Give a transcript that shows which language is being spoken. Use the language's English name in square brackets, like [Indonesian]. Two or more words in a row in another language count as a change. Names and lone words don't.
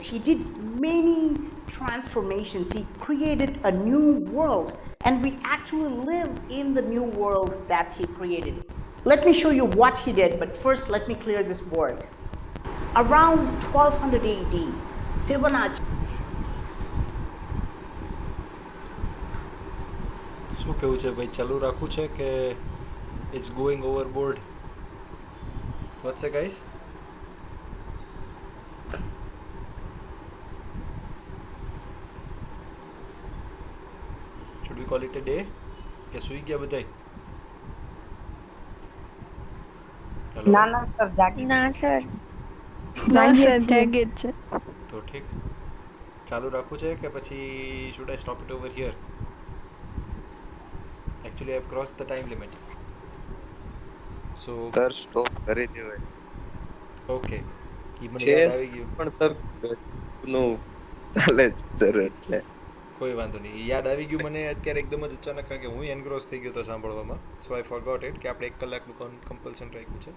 [English] He did many transformations. He created a new world, and we actually live in the new world that he created. Let me show you what he did, but first let me clear this board. Around 1200 AD, Fibonacci. [Gujarati] શું કેવું છે ભાઈ, ચાલુ રાખવું છે કે [English] it's going overboard? What's it guys? Should we call it a day? [Gujarati] કે સુઈ ગયા બધાય? હેલો? ના સર જાગે જ છે. તો ઠીક, ચાલુ રાખવું છે કે પછી [English] should I stop it over here? Actually, I have crossed the time limit. So, [Gujarati] સર સ્ટોપ કરી દેવાય okay. ઈ મને છે યાદ આવી ગયું. પણ સર નું ચાલે જ સર એટલે કોઈ વાંધો નહીં, યાદ આવી ગયું મને અત્યારે એકદમ જ અચાનક, કારણ કે હું એનગ્રોસ થઈ ગયો હતો સાંભળવામાં. [English] So I forgot it [Gujarati] કે આપણે 1 કલાકનું કમ્પલ્શન રાખ્યું છે.